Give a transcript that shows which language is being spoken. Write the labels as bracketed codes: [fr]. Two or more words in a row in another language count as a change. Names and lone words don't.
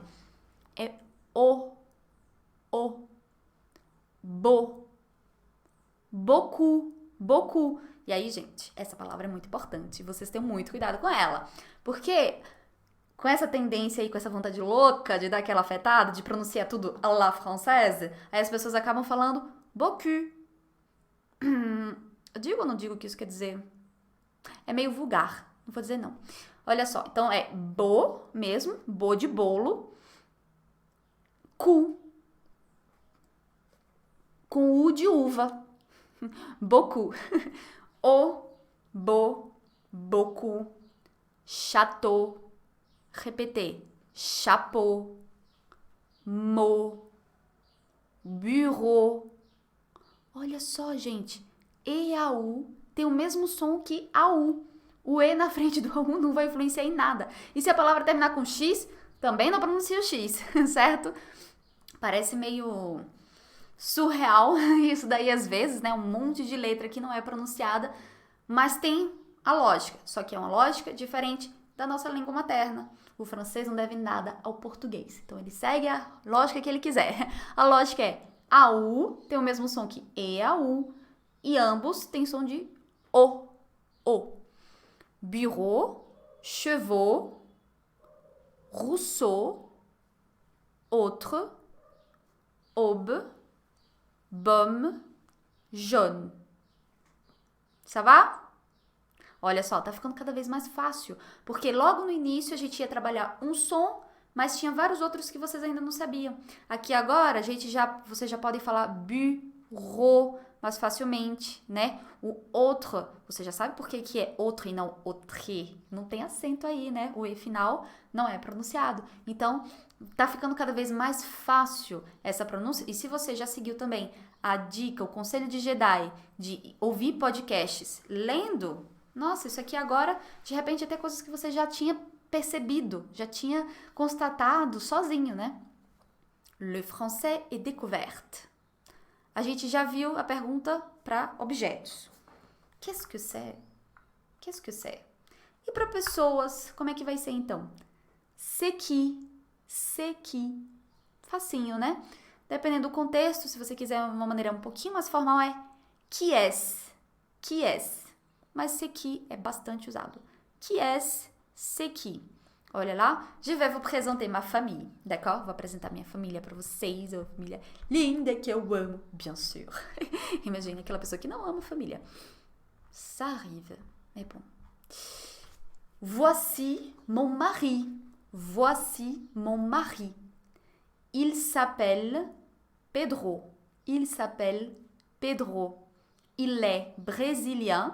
[pt] É o, bo, beaucoup. E aí, gente, essa palavra é muito importante. Vocês tenham muito cuidado com ela. Porque com essa tendência aí, com essa vontade louca de dar aquela afetada, de pronunciar tudo [fr] à la française, [pt] aí as pessoas acabam falando beaucoup. Eu digo ou não digo o que isso quer dizer? É meio vulgar, não vou dizer não. Olha só, então é bo mesmo, bo de bolo, cu, com u de uva, beaucoup. [fr] Beaucoup, château, répétez, chapeau, mot, bureau. [pt] Olha só, gente, E e a U tem o mesmo som que a U. O E na frente do U não vai influenciar em nada. E se a palavra terminar com X, também não pronuncia o X, certo? Parece meio surreal isso daí às vezes, né? Um monte de letra que não é pronunciada, mas tem a lógica. Só que é uma lógica diferente da nossa língua materna. O francês não deve nada ao português. Então ele segue a lógica que ele quiser. A lógica é a U tem o mesmo som que E, a U. E ambos têm som de O. O. [fr] Bureau, chevaux, Rousseau, autre, aube, baume, jaune. Ça va? [pt] Olha só, tá ficando cada vez mais fácil, porque logo no início a gente ia trabalhar um som, mas tinha vários outros que vocês ainda não sabiam. Aqui agora, vocês já podem falar bureau mais facilmente, né? O autre, você já sabe por que é autre e não autre? Não tem acento aí, né? O E final não é pronunciado. Então, tá ficando cada vez mais fácil essa pronúncia. E se você já seguiu também a dica, o conselho de Jedi de ouvir podcasts lendo, nossa, isso aqui agora, de repente, até coisas que você já tinha percebido, já tinha constatado sozinho, né? [fr] Le français est découverte. [pt] A gente já viu a pergunta para objetos. [fr] Qu'est-ce que c'est? Qu'est-ce que c'est? [pt] E para pessoas, como é que vai ser então? [fr] C'est qui? C'est qui? [pt] Facinho, né? Dependendo do contexto, se você quiser uma maneira um pouquinho mais formal, é [fr] qui est? Qui est? [pt] Mas [fr] c'est qui [pt] é bastante usado. [fr] Qui est? C'est qui? [pt] Olha lá, [fr] je vais vous présenter ma famille, d'accord? [pt] Vou apresentar minha família para vocês, uma família linda que eu amo, [fr] bien sûr. [pt] Imagina aquela pessoa que não ama família. [fr] Ça arrive, mais bon. Voici mon mari. Voici mon mari. Il s'appelle Pedro. Il s'appelle Pedro. Il est brésilien.